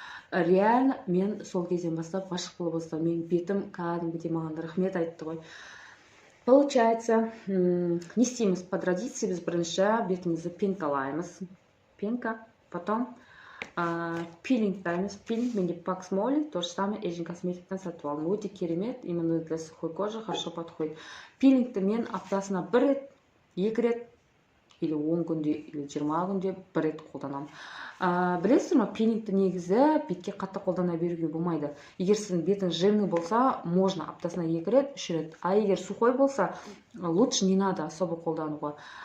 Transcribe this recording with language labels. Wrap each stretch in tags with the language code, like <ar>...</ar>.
<kk>Реально мен сол кезден бастап ғашық бола бастадым. Мен бетім кәдімгідей маған рахмет айтты ғой. Получается, не істейміз</kk> <ru>по традиции,</ru> <kk>біз бірінші бетімізді пенкалаймыз. Пенка, потом пилингтаймыз. Пилинг менде Pax Molly,</kk> <ru>то же самое</ru> <kk>Asian Cosmetics'тен сатып алдым. Өте керемет,</kk> <ru>именно для сухой кожи хорошо подходит.</ru> <kk>Пилингті мен аптасына 1 рет, 2 рет, или 10 күнде, или 20 күнде 1 рет қолданамын. Білесіздер ма, пилингті негізі бетке қатты қолдана беруге болмайды. Егер сіздің бетің жирный болса, можно аптасына 2 рет, 3 рет.</kk> <ru>А</ru> <kk>егер</kk> <ru>сухой болса, лучше не надо особо</ru> <kk>қолдануға.</kk>